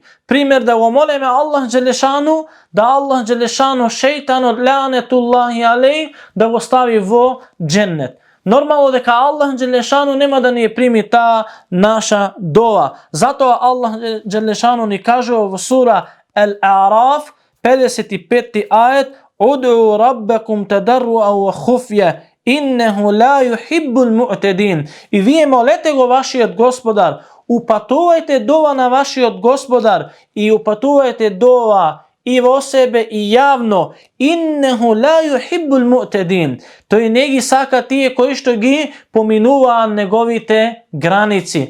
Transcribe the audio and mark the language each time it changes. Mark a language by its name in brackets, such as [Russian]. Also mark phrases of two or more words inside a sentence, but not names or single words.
[Macedonian] Пример, да го молиме Аллах Джелешану, да Аллах Джелешану шејтанот [Arabic] لعنة الله عليه [Macedonian] да го стави во дженнет. Нормално дека Аллах Джелешану нема да ни ја прими таа наша дова. Затоа Аллах Джелешану ни кажува во сура Ал-А'раф 55 ајет: [Arabic] "ادعوا ربكم تضرعا وخفية إنه لا يحب المعتدين." [Macedonian] И вие молете го вашиот Господар, упатувајте дова на вашиот Господар и упатувајте дова и во себе и јавно. [Arabic] إنه لا يحب المعتدين. [Macedonian] Тој не ги сака тие кои што ги поминуваат неговите граници.